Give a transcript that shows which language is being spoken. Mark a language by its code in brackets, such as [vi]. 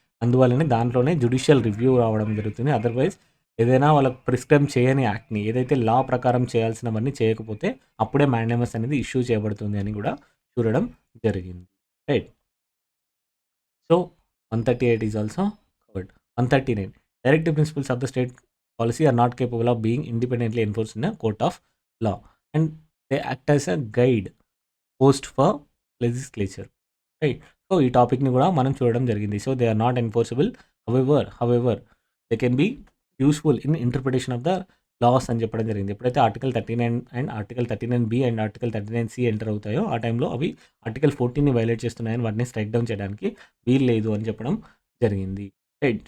[te] అందువల్లనే దాంట్లోనే judicial review రావడం జరుగుతుంది. అదర్వైజ్ ఏదైనా వాళ్ళకి ప్రిస్క్రైబ్ చేయని యాక్ట్ని ఏదైతే లా ప్రకారం చేయాల్సినవన్నీ చేయకపోతే అప్పుడే మ్యాండమస్ అనేది ఇష్యూ చేయబడుతుంది అని కూడా చూడడం జరిగింది. Right. [en] So 138 is also covered. 139. Directive principles of the state policy are not capable of being independently enforced in a court of law and they act as a guide post for legislature. [te] Right. So ఈ టాపిక్ని కూడా మనం చూడడం జరిగింది. So [en] They are not enforceable. However they can be useful in interpretation of the laws [te] అని చెప్పడం జరిగింది. ఎప్పుడైతే article 39 and article 39B and article 39C enter అవుతాయో ఆ టైంలో అవి ఆర్టికల్ 14ని వైలేట్ చేస్తున్నాయని వాటిని స్ట్రైక్ డౌన్ చేయడానికి వీలు లేదు అని చెప్పడం జరిగింది. రైట్.